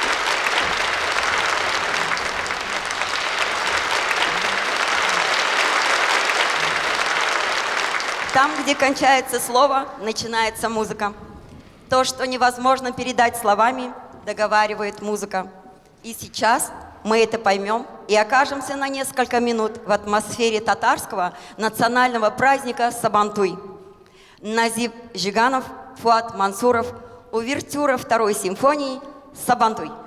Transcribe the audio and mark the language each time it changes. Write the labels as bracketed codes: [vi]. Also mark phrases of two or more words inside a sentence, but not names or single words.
[ru] Там, где кончается слово, начинается музыка. То, что невозможно передать словами, договаривает музыка. И сейчас мы это поймем и окажемся на несколько минут в атмосфере татарского национального праздника Сабантуй. Назип Жиганов, Фуат Мансуров, увертюра второй симфонии Сабантуй.